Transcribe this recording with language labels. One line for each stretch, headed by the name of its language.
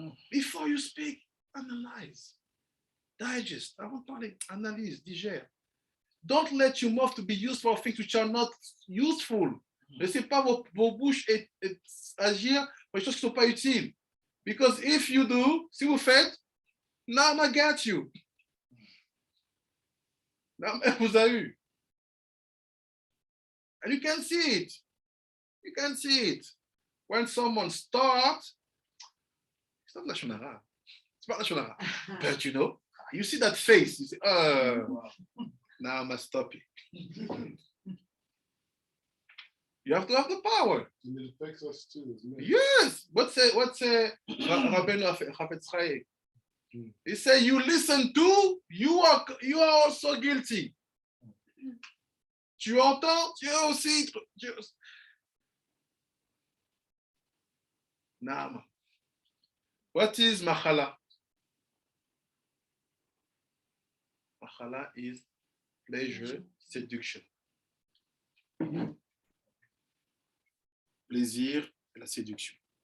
English: Before you speak, analyze. Digest. I want to analyse, digère. Don't let your mouth to be used for things which are not useful.
French: Laissez pas vos bouches agir pour les choses qui ne sont pas utiles.
English: Because if you do,
French: si vous faites,
English: Naama got you.
French: Naama vous a eu.
English: And you can see it. You can see it. When someone starts, it's not Lashon Hara. It's not Lashon Hara. But you know, you see that face, you say, now I must stop it. You have to have the power. And it affects us too, isn't it? Yes. What's Rabbeinu Chafetz Chaim? He said, you listen to, you are also guilty.
French: Tu entends, tu es aussi.
English: Naama. What is Machala? Machala is pleasure, seduction.
French: Plaisir et la séduction.